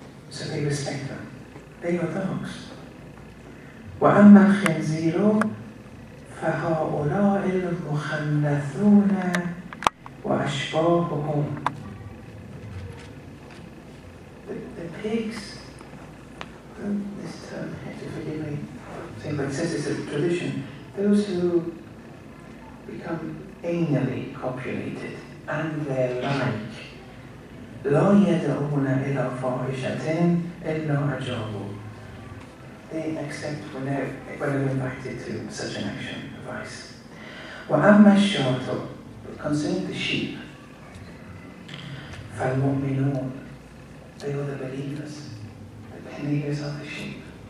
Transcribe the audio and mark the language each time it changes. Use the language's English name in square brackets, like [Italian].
[English] So they respect them. They are dogs. [Arabic] وَأَمَّا الْخِنْزِيرُ فَهَؤُلَاءِ الْمُخَنَّثُونَ وَأَشْبَاهُهُمْ. [English] The pigs, this term, forgive me, but it says it's a tradition, those who become anally copulated, and their like. [Arabic] لا يدعون إلى فاحشة إلا أجابوا. [English] They accept when they're invited to such an action, advice. [Arabic] وأما الشاة, [English] but concerning the sheep, فالمؤمنون, they are the believers. The believers are the sheep.